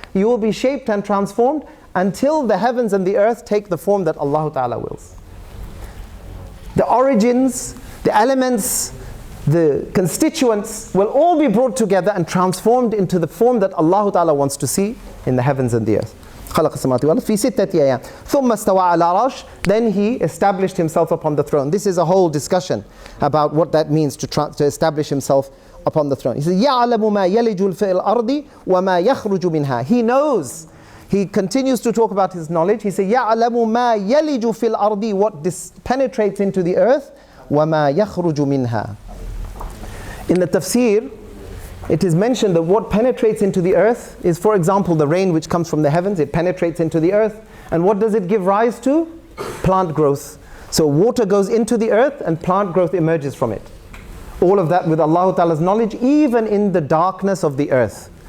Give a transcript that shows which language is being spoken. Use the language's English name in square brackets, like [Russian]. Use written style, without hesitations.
[English] You will be shaped and transformed until the heavens and the earth take the form that Allah Ta'ala wills. The origins, the elements, the constituents will all be brought together and transformed into the form that Allah Ta'ala wants to see in the heavens and the earth. [Arabic] خلق السماوات والأرض في ستة أيام ثم استوى على العرش. [English] Then He established Himself upon the throne. This is a whole discussion about what that means to establish Himself upon the throne. He says [Arabic] يعلم ما يلج في الأرض وما يخرج منها. [English] He knows. He continues to talk about His knowledge. He says [Arabic] يعلم ما يلج في الأرض, [English] what penetrates into the earth, [Arabic] وما يخرج منها. [English] In the tafsir, it is mentioned that what penetrates into the earth is, for example, the rain which comes from the heavens. It penetrates into the earth. And what does it give rise to? Plant growth. So water goes into the earth and plant growth emerges from it. All of that with Allah Ta'ala's knowledge, even in the darkness of the earth.